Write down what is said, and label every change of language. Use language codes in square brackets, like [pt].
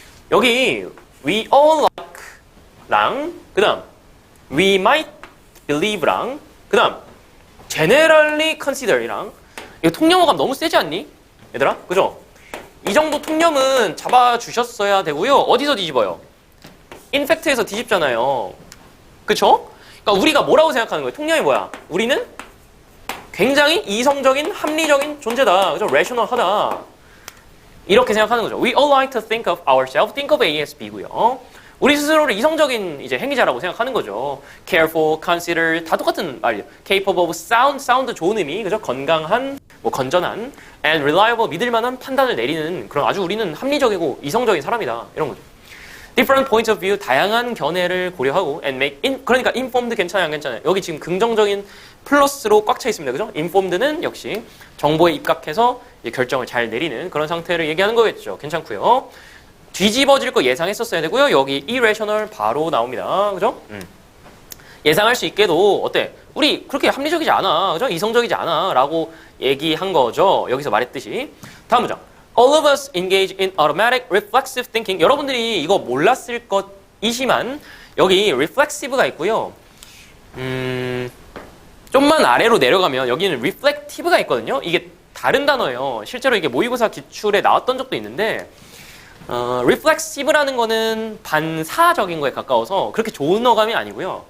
[ko] 여기 we all like랑 그 다음 we might believe랑 그 다음 generally consider이랑 이거 통념어감 너무 세지 않니? 얘들아? 그죠? 이 정도 통념은 잡아주셨어야 되고요. 어디서 뒤집어요? 인팩트에서 뒤집잖아요. 그쵸? 그러니까 우리가 뭐라고 생각하는 거예요? 통념이 뭐야? 우리는 굉장히 이성적인, 합리적인 존재다. 그죠? rational하다. 이렇게 생각하는 거죠. [en] We all like to think of ourselves. Think of A as B고요. [ko] 우리 스스로를 이성적인 이제 행위자라고 생각하는 거죠. Careful, consider 다 똑같은 말이에요. [en] Capable of sound, sound [ko] 좋은 의미, [en] 그죠? [ko] 건강한, 뭐 건전한, and reliable 믿을만한 판단을 내리는 그런 아주 우리는 합리적이고 이성적인 사람이다. 이런 거죠. [en] Different points of view, [ko] 다양한 견해를 고려하고 and make 그러니까 informed 괜찮아요, 안 괜찮아요? 여기 지금 긍정적인 플러스로 꽉 차 있습니다, 그죠? informed는 역시 정보에 입각해서 결정을 잘 내리는 그런 상태를 얘기하는 거겠죠. 괜찮고요. 뒤집어질 거 예상했었어야 되고요. 여기 irrational 바로 나옵니다, 그죠? 예상할 수 있게도 어때? 우리 그렇게 합리적이지 않아, 그죠? 이성적이지 않아라고 얘기한 거죠. 여기서 말했듯이. 다음 문장. [en] All of us engage in automatic reflexive thinking. [ko] 여러분들이 이거 몰랐을 것이지만 여기 reflexive가 있고요. 좀만 아래로 내려가면 여기는 reflective가 있거든요. 이게 다른 단어예요. 실제로 이게 모의고사 기출에 나왔던 적도 있는데 reflexive라는 거는 반사적인 거에 가까워서 그렇게 좋은 어감이 아니고요.